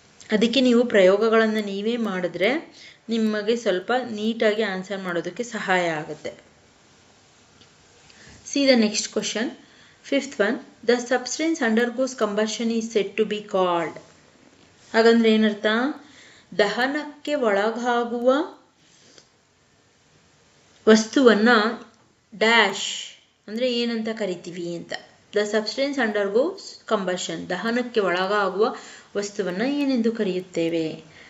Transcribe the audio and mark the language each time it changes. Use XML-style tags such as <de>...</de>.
<kn>ಅದಕ್ಕೆ ನೀವು ಪ್ರಯೋಗಗಳನ್ನು ನೀವೇ ಮಾಡಿದ್ರೆ ನಿಮಗೆ ಸ್ವಲ್ಪ ನೀಟಾಗಿ ಆನ್ಸರ್ ಮಾಡೋದಕ್ಕೆ ಸಹಾಯ ಆಗುತ್ತೆ.</kn> <en>See the next question. Fifth one. The substance undergoes combustion is said to be called.</en> <kn>ಹಾಗಂದ್ರೆ ಏನರ್ಥ? ದಹನಕ್ಕೆ ಒಳಗಾಗುವ ವಸ್ತುವನ್ನ ಡ್ಯಾಶ್ ಅಂದರೆ ಏನಂತ ಕರಿತೀವಿ ಅಂತ.</kn> <en>the substance undergoes combustion,</en> <kn>ದಹನಕ್ಕೆ ಒಳಗಾಗುವ ವಸ್ತುವನ್ನ ಏನೆಂದು ಕರೆಯುತ್ತೇವೆ?</kn>